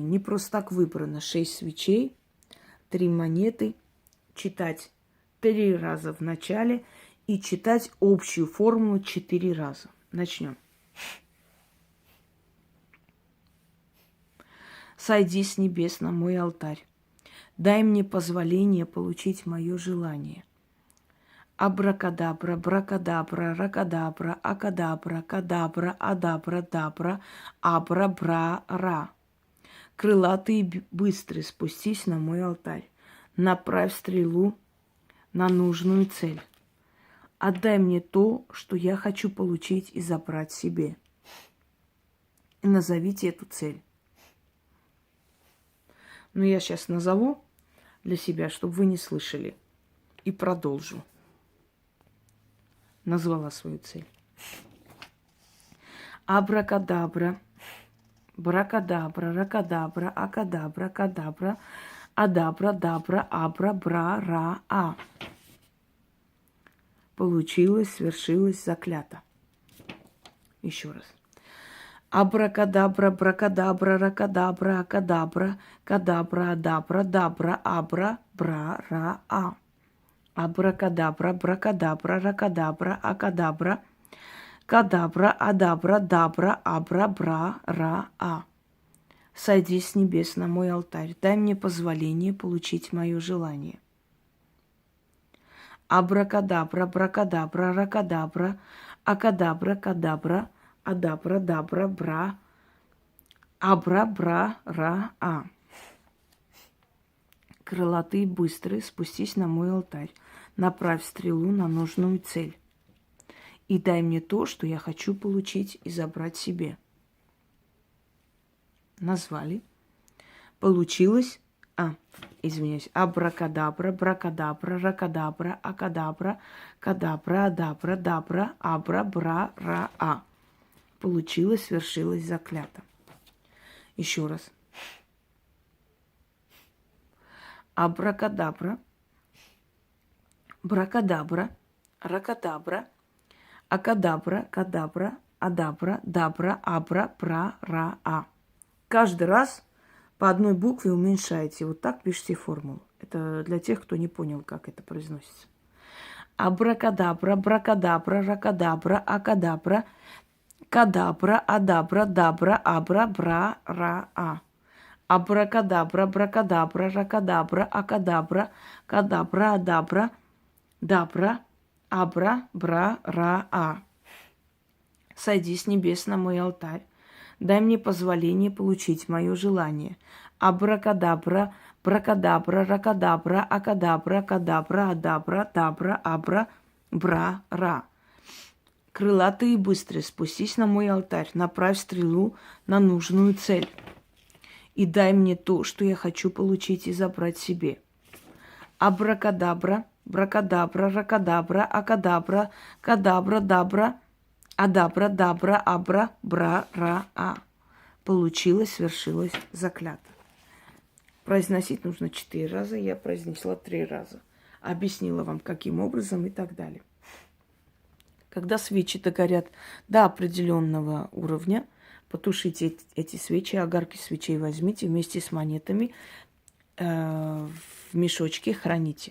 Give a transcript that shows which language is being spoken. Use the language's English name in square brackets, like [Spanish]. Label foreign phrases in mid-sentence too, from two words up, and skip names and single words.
[Russian] Не просто так выбрано 6 свечей, 3 монеты, читать 3 раза в начале и читать общую формулу 4 раза. Начнем. Сойди с небес на мой алтарь. Дай мне позволение получить мое желание. Абракадабра, бракадабра, ракадабра, акадабра, кадабра, адабра, дабра, абра, бра, ра. Крылатый и быстрый, спустись на мой алтарь. Направь стрелу на нужную цель. Отдай мне то, что я хочу получить и забрать себе. И назовите эту цель. Но я сейчас назову для себя, чтобы вы не слышали. И продолжу. Назвала свою цель. Абракадабра, бракадабра, ракадабра, акадабра, кадабра, адабра, дабра, абра, бра, ра, а. Получилось, свершилось, заклято. Еще раз. Абракадабра, бракадабра, ракадабра, акадабра, кадабра, адабра, дабра, абра, бра, ра, а. Абракадабра, бракадабра, ракадабра, акадабра, кадабра, адабра, дабра, абра, бра, ра, а. Сойди с небес на мой алтарь, дай мне позволение получить мое желание. Абракадабра, бракадабра, ракадабра, акадабра, кадабра, адабра, дабра, бра, абра, бра, ра, а. Крылатый и быстрый, спустись на мой алтарь, направь стрелу на нужную цель. И дай мне то, что я хочу получить и забрать себе. Назвали. Получилось. Извиняюсь. Абракадабра, бракадабра, ракадабра, акадабра, кадабра, адабра, дабра, абра, бра, ра, а. Получилось, свершилось, заклято. Еще раз. Абракадабра, бракадабра, ракадабра, акадабра, кадабра, адабра, дабра, абра, бра, ра, а. Каждый раз по одной букве уменьшаете. Вот так пишите формулу. Это для тех, кто не понял, как это произносится. Абракадабра, бракадабра, ракадабра, акадабра, кадабра, адабра, дабра, абра, бра, ра, а. Абракадабра, бракадабра, ракадабра, акадабра, кадабра, адабра, дабра, абра, бра, ра, а. Сойди с небес на мой алтарь. Дай мне позволение получить мое желание. Абракадабра, бракадабра, ракадабра, акадабра, кадабра, адабра, дабра, абра, бра, ра. Крылатый и быстрый, спустись на мой алтарь, направь стрелу на нужную цель. И дай мне то, что я хочу получить и забрать себе. Абракадабра, бракадабра, ракадабра, акадабра, кадабра, дабра, адабра, дабра, абра, бра, ра, а. Получилось, свершилось, заклято. Произносить нужно 4 раза, я произнесла 3 раза. Объяснила вам, каким образом и так далее. Когда свечи догорят до определенного уровня, потушите эти свечи, огарки свечей возьмите вместе с монетами, в мешочке храните.